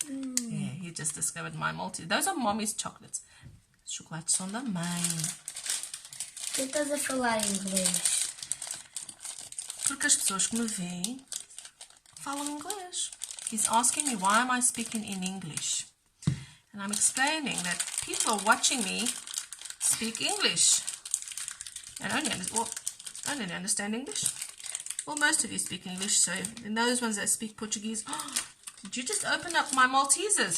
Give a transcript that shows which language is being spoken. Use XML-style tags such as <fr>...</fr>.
<en>Yeah, he just discovered my multi. Those are mommy's chocolates.</en> <pt>Os chocolates são da mãe. Tu estás a falar inglês? Porque as pessoas que me veem falam inglês.</pt> <en>He's asking me why am I speaking in English. And I'm explaining that people are watching me speak English. And only understand English. Well, most of you speak English, so in those ones that speak Portuguese, did you just open up my Maltesers?</en>